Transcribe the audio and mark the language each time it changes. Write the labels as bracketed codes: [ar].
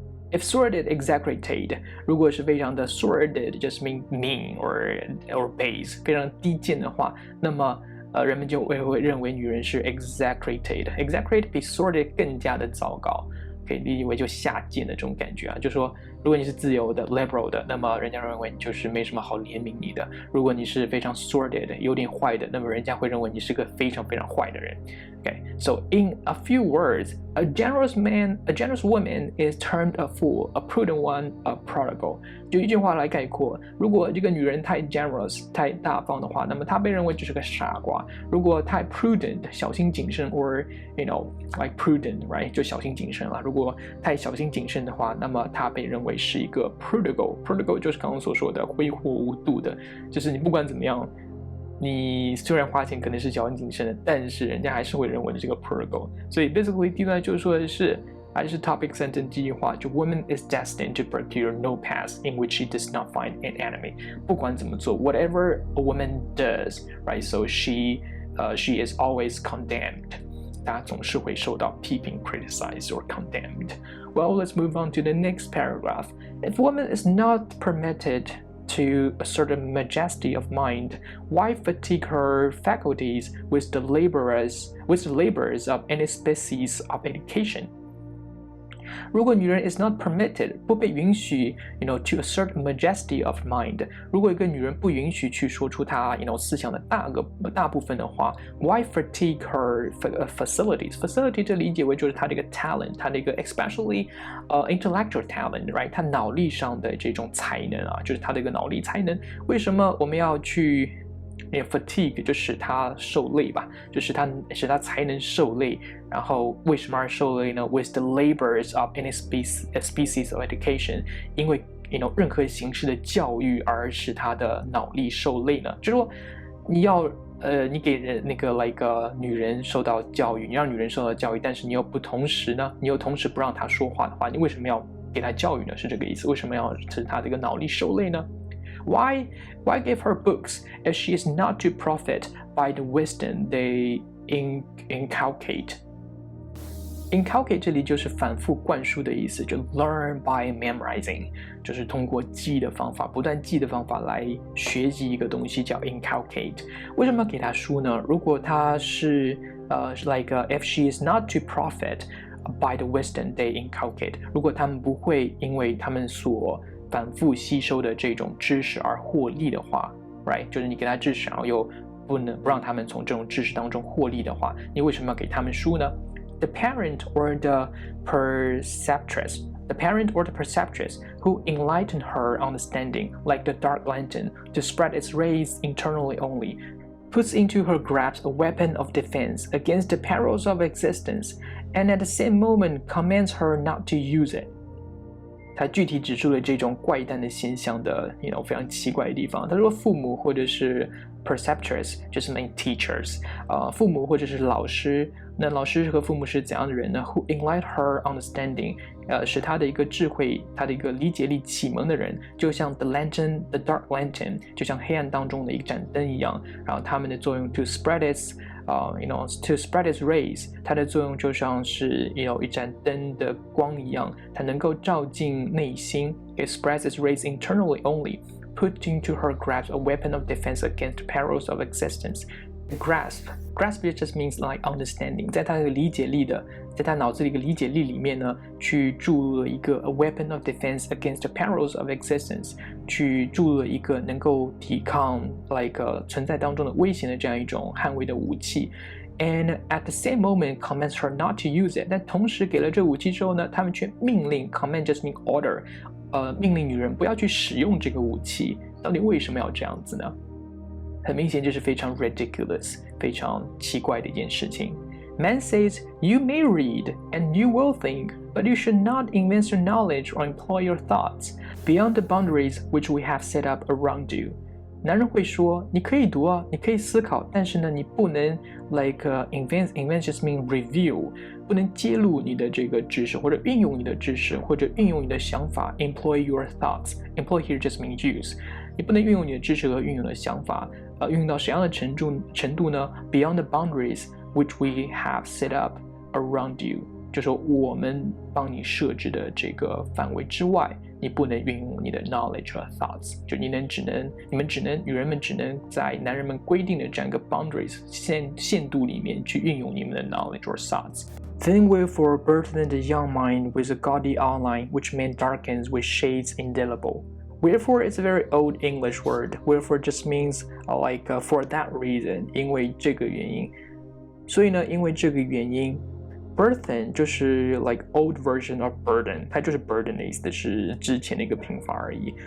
[en] If sordid, exaggerated， [zh] 如果是非常的 sordid， [en] just mean or base， [zh] 非常低贱的话，那么人们就会认为女人是 exaggerated 比 sordid 更加的糟糕。可以理解为就下贱的这种感觉啊，就说如果你是自由的 liberal 的，那么人家认为你就是没什么好怜悯你的；如果你是非常 sordid 有点坏的，那么人家会认为你是个非常非常坏的人。 [en] Okay, so in a few words, a generous woman is termed a fool, a prudent one, a prodigal. [zh] 就一句话来概括，如果这个女人太 generous 太大方的话，那么她被认为就是个傻瓜；如果太 prudent 小心谨慎 [en] or like prudent right [zh] 就小心谨慎了。如果太小心谨慎的话，那么她被认为是一个 prodigal 就是刚刚所说的挥霍无度的，就是你不管怎么样。你虽然花钱可能是小心谨慎的，但是人家还是会认为你这个 prodigal。所以 [en] basically [zh] 第一段就说的是，还是 [en] topic sentence [zh] 这句话，就 [en] woman is destined to procure no path in which she does not find an enemy。 [zh] 不管怎么做 [en] ，whatever a woman does, right? So she is always condemned。 [zh] 她总是会受到批评 [en] criticized or condemned. Well, let's move on to the next paragraph. If woman is not permitted to a certain majesty of mind, why fatigue her faculties with the labors of any species of education? [zh] 如果女人 [en] is not permitted [zh] 不被允许 [en] to a certain majesty of mind， [zh] 如果一个女人不允许去说出她思想的大部分的话 [en] why fatigue her facilities facility [zh] 这理解为就是她的一个 talent 她的一个 [en] especially intellectual talent right [zh] 她脑力上的这种才能啊，就是她的一个脑力才能，为什么我们要去fatigue 就使他受累吧，就使他才能受累。然后为什么而受累呢 ？ [en] With the labors of any species of education， [zh] 因为任何形式的教育而使他的脑力受累呢？就是说你给人女人受到教育，你让女人受到教育，但是你又同时不让她说话的话，你为什么要给她教育呢？是这个意思？为什么要使她这个脑力受累呢？ [en] Why give her books if she is not to profit by the wisdom they inculcate? [zh] Inculcate 这里就是反复灌输的意思，就 [en] learn by memorizing， [zh] 就是通过记的方法，不断记的方法来学习一个东西叫 inculcate。为什么要给她书呢？如果她是 [en] if she is not to profit by the wisdom they inculcate， [zh] 如果他们不会因为他们所反复吸收的这种知识而获利的话 ，right？就是你给他知识，然后又不让他们从这种知识当中获利的话，你为什么要给他们书呢 [en] ？The parent or the preceptress who enlighten her understanding, like the dark lantern, to spread its rays internally only, puts into her grasp a weapon of defense against the perils of existence, and at the same moment commands her not to use it. [zh] 他具体指出了这种怪诞的现象的非常奇怪的地方。他说父母或者是 preceptors 就是 [en] mean teachers， [zh] 父母或者是老师，那老师和父母是怎样的人呢 ？ [en] Who enlighten her understanding， [zh] 使他的一个智慧，他的一个理解力启蒙的人，就像 [en] the dark lantern， [zh] 就像黑暗当中的一盏灯一样。然后他们的作用 [en] to spread its rays， [zh] 它的作用就像是一盏灯的光一样，它能够照进内心。 [en] It spreads its rays internally only, put into her grasp a weapon of defense against perils of existence， Grasp it just means like understanding， [zh] 在他的理解力的，在他脑子里的理解力里面呢，去注入了一个 [en] a weapon of defense against the perils of existence， [zh] 去注入了一个能够抵抗 存在当中的危险的这样一种捍卫的武器。 [en] And at the same moment, commands her not to use it. [zh] 但同时给了这武器之后呢，他们却命令 [en] command just mean order， [zh] 命令女人不要去使用这个武器。到底为什么要这样子呢？很明显就是非常 ridiculous， 非常奇怪的一件事情。 [en] Man says, you may read and you will think, but you should not invest your knowledge or employ your thoughts beyond the boundaries which we have set up around you. [zh] 男人会说，你可以读啊，你可以思考，但是呢，你不能 [en] invent just mean review， [zh] 不能揭露你的这个知识，或者运用你的知识，或者运用你的想法 [en] employ your thoughts. Employ here just mean use. [zh] 你不能运用你的知识和运用的想法，运用到什么样的程度呢 ？ [en] Beyond the boundaries which we have set up around you， [zh] 就说我们帮你设置的这个范围之外，你不能运用你的 knowledge 和 thoughts， 就女人们只能在男人们规定的这样一个 boundaries 限度里面去运用你们的 [en] knowledge or thoughts. Then wherefore burthen the young mind with a gaudy outline which man darkens with shades indelible.Wherefore is a very old English word. Wherefore just means for that reason， [zh] 因为这个原因。所以呢，因为这个原因 ，burthen 就是 [en] old version of burden， [zh] 它就是 burden 的意思，是之前的一个拼法而已。